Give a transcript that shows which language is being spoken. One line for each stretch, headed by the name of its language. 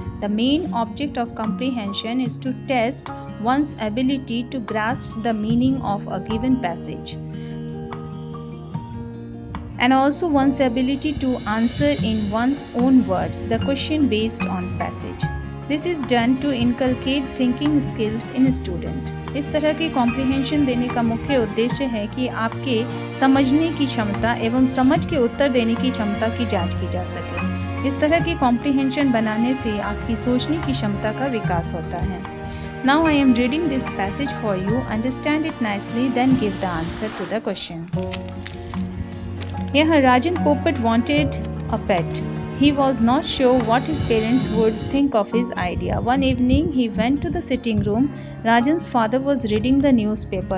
English: The main object of comprehension is to test one's ability to grasp the meaning of a given passage and also one's ability to answer in one's own words the question based on passage. This is done to inculcate thinking skills in student.
Hindi: इस तरह की comprehension देने का मुख्य उद्देश्य है कि आपके समझने की क्षमता एवं समझ के उत्तर देने की क्षमता की जांच की जा सके। इस तरह की कॉम्प्रिहेंशन बनाने से आपकी सोचने की क्षमता का विकास होता है।
English: Now I am reading this passage for you. Understand it nicely, then give the answer to the question. Here Rajan Popat wanted a pet. He was not sure what his parents would think of his idea. One evening, he went to the sitting room. Rajan's father was reading the newspaper.